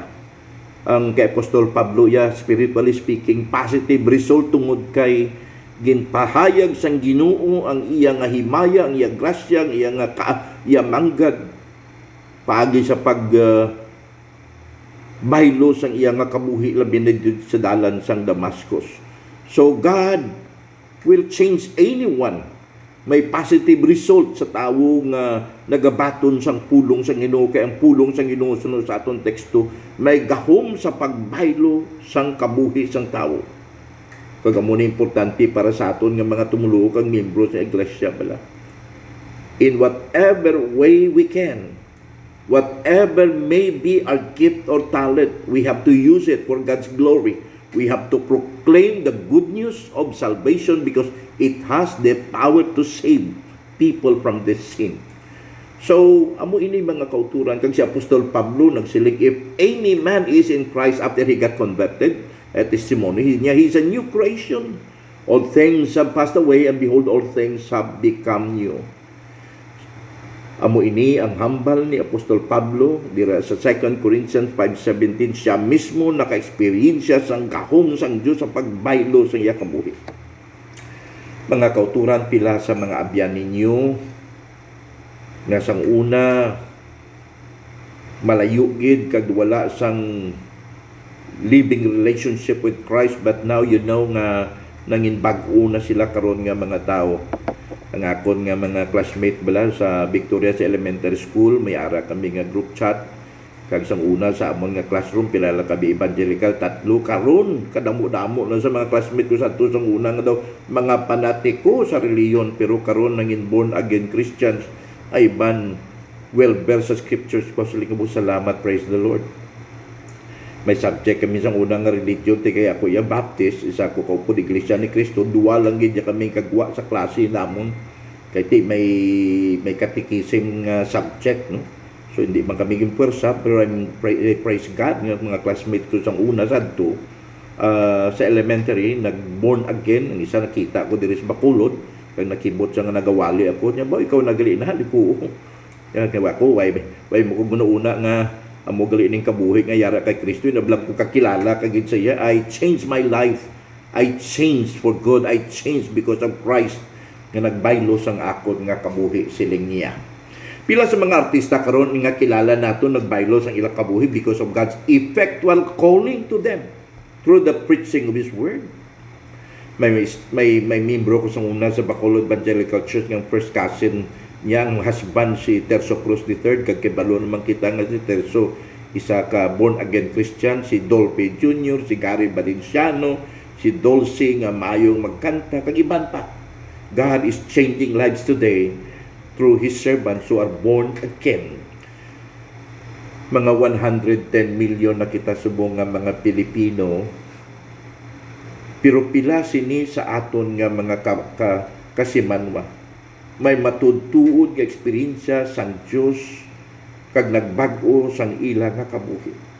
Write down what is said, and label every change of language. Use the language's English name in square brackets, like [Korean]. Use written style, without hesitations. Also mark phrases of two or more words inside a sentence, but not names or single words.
[Hiligaynon] Ang kay Apostol Pablo, [English] spiritually speaking, positive result [Hiligaynon] tungod kay ginpahayag sang Ginoo ang iya nga himaya, ang iya grasya, ang iya nga iya manggad, paagi sa baylo sang iya nga kabuhi labi na sa dalan sang Damascus. [English] So God will change anyone. [Hiligaynon] May positive result sa tawo nga nagabaton sang pulong sang Ginoo kay ang pulong sang Ginoo sunod sa aton teksto may gahom sa pagbaylo sang kabuhi sang tawo. Kagamo ni importante para sa aton nga mga tumuluo kang miyembro sa iglesia bala. [English] In whatever way we can, whatever may be our gift or talent, we have to use it for God's glory. We have to proclaim the good news of salvation because it has the power to save people from this sin. So, [Hiligaynon] amo ini mga kauturan kag si Apostol Pablo nagsilig, [English] if any man is in Christ after he got converted, [Hiligaynon] at testimony niya, [English] he's a new creation. All things have passed away and behold all things have become new. [Hiligaynon] Amo ini ang hambal ni Apostol Pablo dira sa 2 Corinthians 5:17, siya mismo naka-experience sang gahom sang Dios sa pagbaylo sa iya kabuhi. Mga kauturan pila sa mga abyan ninyo nga sang una malayo gid kag wala sang [English] living relationship with Christ, but now you know [Hiligaynon] nga nangin bag-o na sila karon nga mga tao. Ang akon nga mga classmate bala sa Victoria sa elementary school, may ara kami nga group chat kag sang una sa amon nga classroom pila la kami evangelical, tatlo karon kadamo-damo na sa mga classmate ko sa to sang una nga daw mga panatiko sa reliyon, pero karon nangin [English] born again Christians [Hiligaynon] ay ban [English] well versed [Hiligaynon] sa scriptures. Pasalamat, salamat, [English] praise the Lord. [Hiligaynon] May subject kami sa unang religion, kaya ako ya Baptist, isa ko kaupo di Iglesia ni Cristo, duwa lang gid kami kagwa sa klase namon kay ti may catechism nga subject, no. So hindi man kami gin pwersa, pero praise God nga mga classmates ko sa una sadto sa elementary nag-born again. Ang isa nakita ko diri sa Bacolod kag nakibot siya nga nagawali ako niya, ba ikaw nagali na liko kaya ako way mo ko una nga amo gali ning kabuhi nga yara kay Kristo, nablang ko kakilala kagid sa iya. [English] I changed my life, I changed for good, I changed because of Christ [Hiligaynon] nga nagbaylo sang akon nga kabuhi, siling niya. Pila sa mga artista karon nga kilala nato nagbaylo sang ilang kabuhi [English] because of God's effectual calling to them through the preaching of His Word. [Hiligaynon] May membro ko sa una sa Bacolod Evangelical Church ng [English] first cousin [Hiligaynon] Niyang husband si Terso Cruz III, kag kibalo naman kita nga si Terso isa ka [English] born again Christian, [Hiligaynon] si Dolphy Jr., si Gary Valenciano, si Dulce nga mayong magkanta, kag iban pa. [English] God is changing lives today through His servants who are born again. [Hiligaynon] Mga 110 million na kita subong nga mga Pilipino, pero pila sini sa aton nga mga kasimanwa. May matudtuod nga eksperyensya sang Dios kag nagbag-o sang ila nga kabuhi.